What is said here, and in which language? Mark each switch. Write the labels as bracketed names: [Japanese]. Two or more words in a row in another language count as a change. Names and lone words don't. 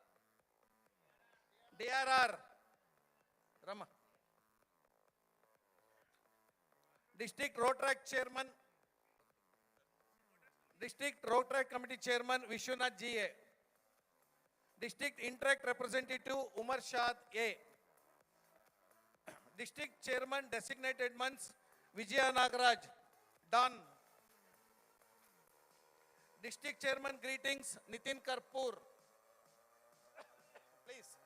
[English] DRR. Rama. District Road Track Chairman. District Road Track Committee Chairman Vishwanath G.A. District Interact Representative Umar Shad A. District Chairman Designated Months Vijaya Nagaraj. Done. District Chairman greetings, Nitin Karpur. Please.